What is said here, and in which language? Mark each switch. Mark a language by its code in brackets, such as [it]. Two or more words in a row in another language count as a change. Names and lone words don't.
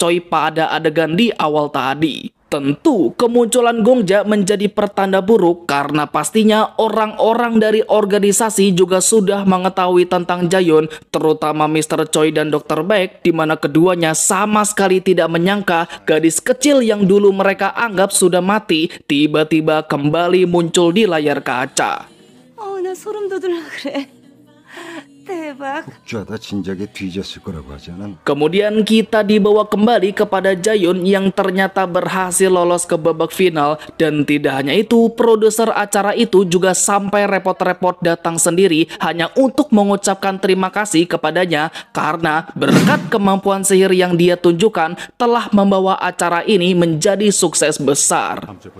[id] Choi pada adegan di awal tadi. Tentu kemunculan Gongja menjadi pertanda buruk karena pastinya orang-orang dari organisasi juga sudah mengetahui tentang Jayun, terutama Mr. Choi dan Dr. Baek, di mana keduanya sama sekali tidak menyangka gadis kecil yang dulu mereka anggap sudah mati tiba-tiba kembali muncul di layar kaca. [ko] 나 소름 돋으려 그래. 대박. 복주하다 진작에 뒤졌을 거라고 하지 않았나? [id] Kemudian kita dibawa kembali kepada Jayun yang ternyata berhasil lolos ke babak final. Dan tidak hanya itu, produser acara itu juga sampai repot-repot datang sendiri hanya untuk mengucapkan terima kasih kepadanya karena berkat kemampuan sihir yang dia tunjukkan telah membawa acara ini menjadi sukses besar.